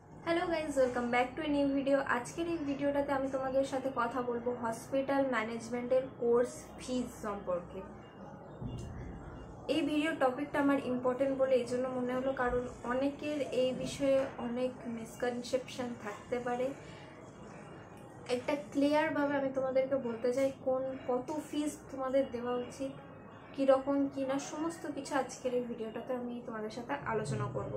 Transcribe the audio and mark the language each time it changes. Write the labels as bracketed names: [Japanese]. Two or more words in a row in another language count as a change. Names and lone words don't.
[English] Hello guys welcome back to a new video. [Bangla] आजकेर এই ভিডিওটাতে আমি তোমাদের সাথে কথা বলবো হসপিটাল ম্যানেজমেন্টের [English] course fees [Bangla] সম্পর্কে। এই ভিডিও টপিকটা আমার ইম্পর্টেন্ট বলে এই জন্য মনে হলো, কারণ অনেকের এই বিষয়ে অনেক মিসকনসেপশন থাকতে পারে। একটা ক্লিয়ারভাবে আমি তোমাদেরকে বলতে চাই কত ফিজ তোমাদের দেওয়া উচিত, কীরকম কি না, সমস্ত কিছু আজকের এই ভিডিওটাতে আমি তোমাদের সাথে আলোচনা করব।